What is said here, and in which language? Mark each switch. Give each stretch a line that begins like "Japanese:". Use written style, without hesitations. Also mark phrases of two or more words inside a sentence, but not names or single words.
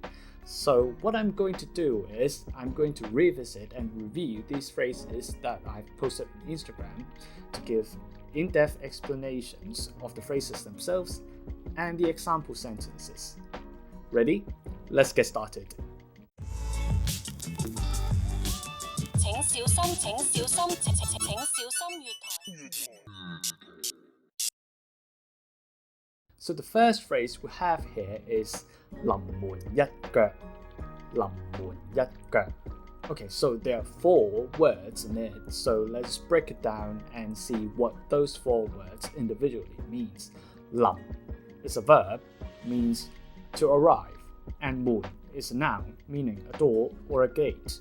English: So what I'm going to do is I'm going to revisit and review these phrases that I've posted on Instagram to give in-depth explanations of the phrases themselves and the example sentences. Ready? Let's get started.
Cantonese: 請小心，請小心，請小心月台。
English: So the first phrase we have here is
Cantonese: 臨門一腳. 臨門一腳.
English: Okay, so there are 4 words in it, so let's break it down and see what those 4 words individually means. 臨 is a verb, means to arrive, and 門 is a noun, meaning a door or a gate.